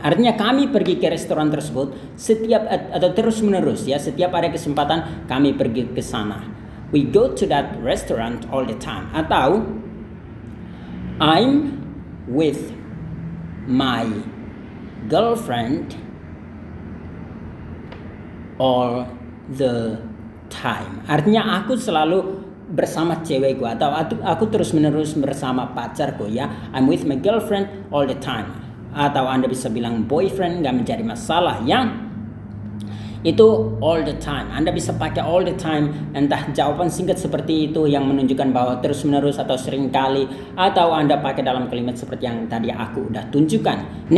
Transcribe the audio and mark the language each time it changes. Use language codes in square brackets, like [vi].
[id] Artinya kami pergi ke restoran tersebut setiap atau terus menerus ya, setiap ada kesempatan kami pergi ke sana. [en] We go to that restaurant all the time. Atau I'm with my girlfriend all the time. [id] Artinya aku selalu bersama cewekku atau aku terus-menerus bersama pacarku ya. [en] I'm with my girlfriend all the time. [id] Atau Anda bisa bilang boyfriend, nggak menjadi masalah ya. Itu all the time. Anda bisa pakai all the time, entah jawaban singkat seperti itu yang menunjukkan bahwa terus-menerus atau seringkali, atau Anda pakai dalam kalimat seperti yang tadi aku udah tunjukkan.